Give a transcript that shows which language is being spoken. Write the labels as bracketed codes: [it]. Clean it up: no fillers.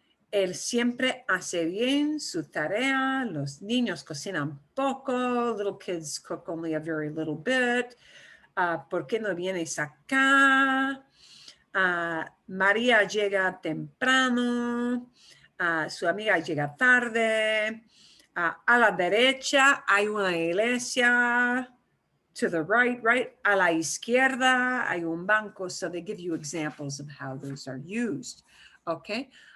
[es] Él siempre hace bien su tarea. Los niños cocinan poco. [en] Little kids cook only a very little bit. [es] ¿Por qué no vienes acá? María llega temprano, su amiga llega tarde, a la derecha hay una iglesia, [en] to the right, [es] a la izquierda hay un banco. [en] So they give you examples of how those are used, okay?